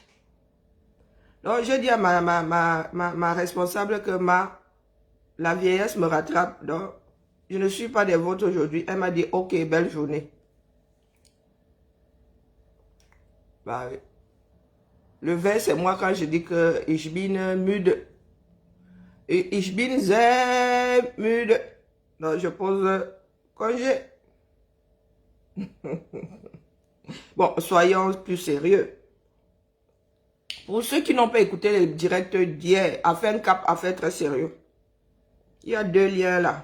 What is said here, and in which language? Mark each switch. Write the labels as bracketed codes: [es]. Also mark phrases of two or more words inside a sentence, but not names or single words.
[fr] Donc, j'ai dit à ma responsable que la vieillesse me rattrape. Donc, je ne suis pas des vôtres aujourd'hui. Elle m'a dit, ok, belle journée. Bah oui. Le vin, c'est moi quand je dis que [de] ich bin müde. Et ich bin sehr müde. [fr] Donc, je pose congé. Bon, soyons plus sérieux. Pour ceux qui n'ont pas écouté le direct d'hier, Afin Cap a fait très sérieux. Il y a 2 liens là.